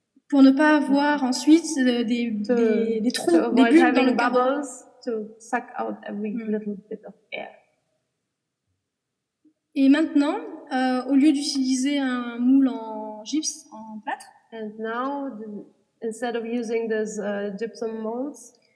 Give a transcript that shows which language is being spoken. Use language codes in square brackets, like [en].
[fr] Pour ne pas avoir ensuite des trous, des bulles dans le [en] bubbles, to suck out every little bit of air. [fr] Et maintenant, au lieu d'utiliser un moule en gypse, en plâtre, [en] and now instead of using those gypsum molds,